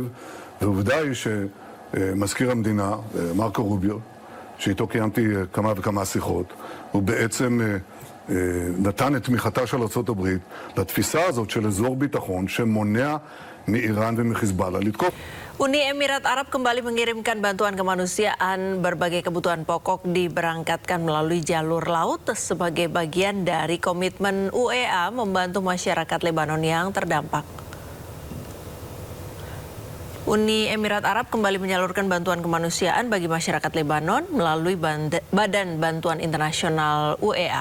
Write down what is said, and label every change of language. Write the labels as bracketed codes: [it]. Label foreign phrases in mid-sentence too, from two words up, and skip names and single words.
[he] ועובדה היא שמזכיר המדינה, מרקו רוביו, שאיתו קיימתי כמה וכמה שיחות, הוא בעצם נתן את תמיכתה של ארצות הברית לתפיסה הזאת של אזור ביטחון שמונע מאיראן ומחיזבאללה לתקוף. [id] Uni Emirat Arab kembali mengirimkan bantuan kemanusiaan. Berbagai kebutuhan pokok diberangkatkan melalui jalur laut sebagai bagian dari komitmen UEA membantu masyarakat Lebanon yang terdampak. Uni Emirat Arab kembali menyalurkan bantuan kemanusiaan bagi masyarakat Lebanon melalui Badan Bantuan Internasional UEA.